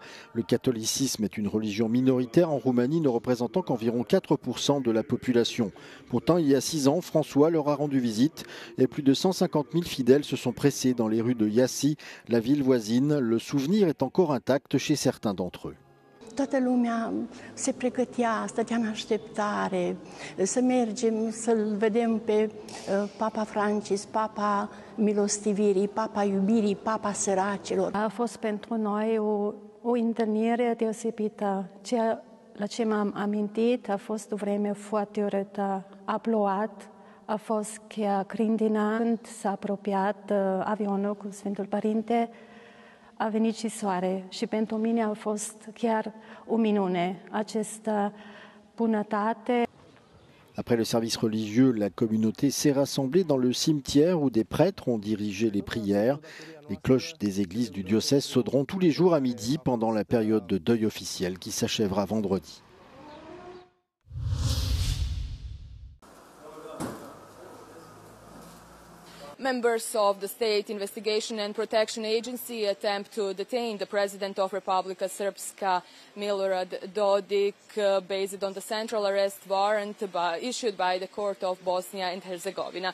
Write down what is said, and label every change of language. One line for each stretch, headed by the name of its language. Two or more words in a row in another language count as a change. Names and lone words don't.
French: Le catholicisme est une religion minoritaire en Roumanie, ne représentant qu'environ 4% de la population. Pourtant, il y a 6 ans, François leur a rendu visite et plus de 150 000 fidèles se sont pressés dans les rues de Iași, la ville voisine. Le souvenir est encore intact chez certains d'entre eux.
Romanian: Toată lumea se pregătea, stătea în așteptare să mergem să-l vedem pe Papa Francis, Papa Milostivirii, Papa Iubirii, Papa Săracilor. A fost pentru noi o întâlnire deosebită. La ce m-am amintit a fost o vreme foarte urâtă. A plouat, a fost chiar grindină. Când s-a apropiat avionul cu Sfântul Părinte, a venit și soare și pentru mine a fost chiar o minune, această bunătate.
French: Après le service religieux, la communauté s'est rassemblée dans le cimetière où des prêtres ont dirigé les prières. Les cloches des églises du diocèse sonneront tous les jours à midi pendant la période de deuil officiel qui s'achèvera vendredi.
English: Members of the State Investigation and Protection Agency attempt to detain the President of Republika Srpska, Milorad Dodik, based on the central arrest warrant issued by the Court of Bosnia and Herzegovina.